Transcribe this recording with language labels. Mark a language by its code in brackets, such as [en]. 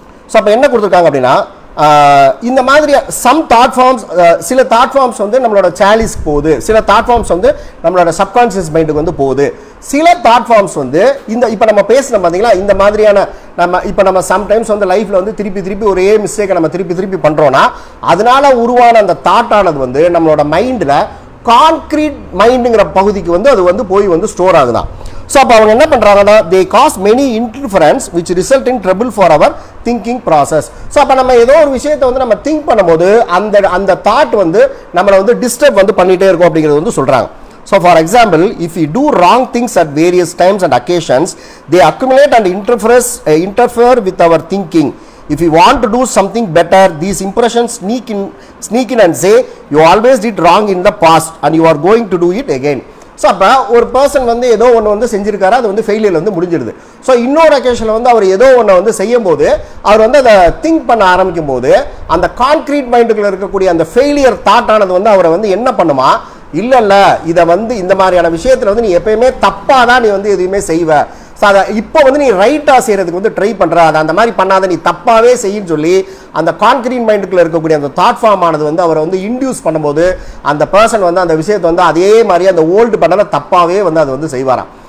[ta] So அப்போ என்ன கொடுத்துருக்காங்க அப்படின்னா, இந்த மாதிரி சம் தாட் ஃபார்ம்ஸ், சில தாட் ஃபார்ம்ஸ் வந்து நம்மளோட சாலிஸ்க்கு போகுது, சில தாட் ஃபார்ம்ஸ் வந்து நம்மளோட சப்கான்ஷியஸ் மைண்டுக்கு வந்து போகுது, சில தாட் ஃபார்ம்ஸ் வந்து இந்த இப்போ நம்ம பேசணும் பார்த்தீங்களா, இந்த மாதிரியான நம்ம சம்டைம்ஸ் வந்து லைஃப்பில் வந்து திருப்பி ஒரே மிஸ்டேக்கை நம்ம திருப்பி பண்ணுறோன்னா அதனால உருவான அந்த தாட்டானது வந்து நம்மளோட மைண்டில் கான்கிரீட் மைண்டுங்கிற பகுதிக்கு வந்து அது வந்து போய் வந்து ஸ்டோர் ஆகுதான். [en] so [ta] அப்போ அவங்க என்ன பண்ணுறாங்கன்னா, [en] They cause many interference which result in trouble for our thinking process. [ta] So அப்போ நம்ம ஏதோ ஒரு விஷயத்தை வந்து நம்ம திங்க் பண்ணும்போது அந்த தாட் வந்து நம்மளை வந்து டிஸ்டர்ப் வந்து பண்ணிகிட்டே இருக்கும் அப்படிங்கிறது வந்து சொல்கிறாங்க. [en] So for example, if we do wrong things at various times and occasions, they accumulate and interfere with our thinking. If you want to do something better, these impressions sneak in and say, you always did wrong in the past and you are going to do it again. [ta] So அப்போ ஒரு person வந்து ஏதோ ஒன்று வந்து செஞ்சிருக்காரு, அது வந்து failure வந்து முடிஞ்சிடுது. ஸோ இன்னொரு அக்கேஷனில் வந்து அவர் ஏதோ ஒன்று வந்து செய்யும் போது அவர் வந்து அதை திங்க் பண்ண ஆரம்பிக்கும் போது அந்த கான்கிரீட் மைண்டுக்குள்ள இருக்கக்கூடிய அந்த ஃபெயிலியர் தாட்டானது வந்து அவரை வந்து என்ன பண்ணுமா, இல்லை இதை வந்து இந்த மாதிரியான விஷயத்தில் வந்து நீ எப்பயுமே தப்பாக தான் நீ வந்து எதுவுமே செய்வ, ஸோ அதை இப்போ வந்து நீ ரைட்டாக செய்கிறதுக்கு வந்து ட்ரை பண்ணுற, அதை அந்த மாதிரி பண்ணாத, நீ தப்பாகவே செய்யின்னு சொல்லி அந்த கான்கிரீட் மைண்டுக்குள்ளே இருக்கக்கூடிய அந்த தாட் ஃபார்ம் ஆனது வந்து அவரை வந்து இன்டியூஸ் பண்ணும்போது அந்த பர்சன் வந்து அந்த விஷயத்தை வந்து அதே மாதிரி அந்த ஓல்டு பண்ணதை தப்பாகவே வந்து அது வந்து செய்வாராம்.